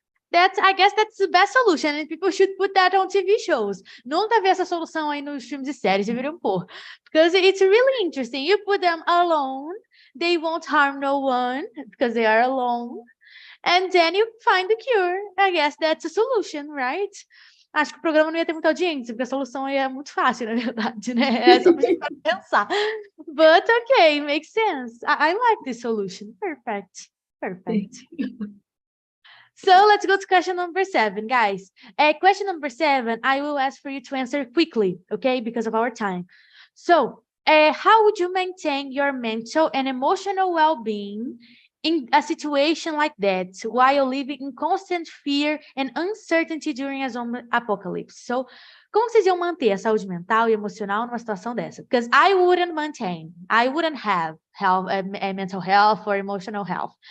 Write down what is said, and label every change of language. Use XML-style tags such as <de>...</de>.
<en>I guess that's the best solution, and people should put that on TV shows.</en> <pt>Nunca vi essa solução aí nos filmes e séries, deveriam pôr.</pt> <en>Because it's really interesting. You put them alone, they won't harm no one because they are alone. And then you find the cure. I guess that's a solution, right?</en> <pt>Acho que o programa não ia ter muita audiência, porque a solução aí é muito fácil, na verdade, né? É só pra gente pensar.</pt> <en>But okay, makes sense. I like this solution. Perfect. So let's go to question number 7, guys. Question number 7, I will ask for you to answer quickly, okay, because of our time. So, how would you maintain your mental and emotional well-being in a situation like that while living in constant fear and uncertainty during a zombie apocalypse?</en> <pt>So, como vocês iam manter a saúde mental e emocional numa situação dessa?</pt> <en>Because I wouldn't have mental health or emotional health.</en>